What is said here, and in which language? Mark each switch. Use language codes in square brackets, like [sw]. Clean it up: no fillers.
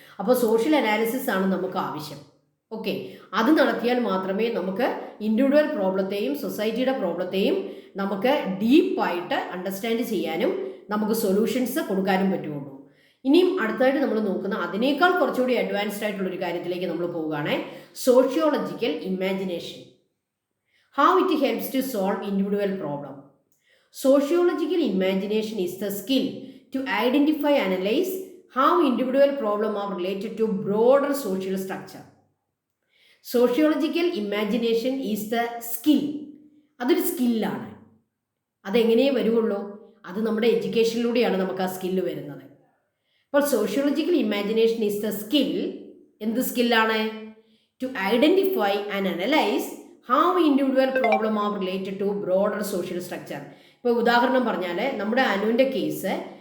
[ml] അപ്പോൾ social analysis ആണ് നമുക്ക് ആവശ്യം. ഓക്കെ, അത് നടത്തിയാൽ മാത്രമേ നമുക്ക് ഇൻഡിവിജ്വൽ പ്രോബ്ലത്തെയും സൊസൈറ്റിയുടെ പ്രോബ്ലത്തെയും നമുക്ക് ഡീപ്പായിട്ട് അണ്ടർസ്റ്റാൻഡ് ചെയ്യാനും നമുക്ക് സൊല്യൂഷൻസ് കൊടുക്കാനും പറ്റുള്ളൂ. ഇനിയും അടുത്തായിട്ട് നമ്മൾ നോക്കുന്ന അതിനേക്കാൾ കുറച്ചുകൂടി അഡ്വാൻസ്ഡ് ആയിട്ടുള്ളൊരു കാര്യത്തിലേക്ക് നമ്മൾ പോവുകയാണ്. [en] Sociological imagination. How it helps to solve individual problem. Sociological imagination is the skill to identify and analyze how individual problems are related to broader social structure. Sociological imagination is the skill. [ml] അതൊരു സ്കില്ലാണ്. അതെങ്ങനെ വരുള്ളൂ? അത് നമ്മുടെ എഡ്യൂക്കേഷനിലൂടെയാണ് നമുക്ക് ആ skill വരുന്നത്. അപ്പോൾ [en] Sociological imagination is the skill. [ml] എന്ത് സ്കില്ലാണ്? [en] To identify and analyse how individual problem are related to broader social structure. [ml] ഇപ്പോൾ ഉദാഹരണം പറഞ്ഞാൽ നമ്മുടെ അനുവിൻ്റെ കേസ്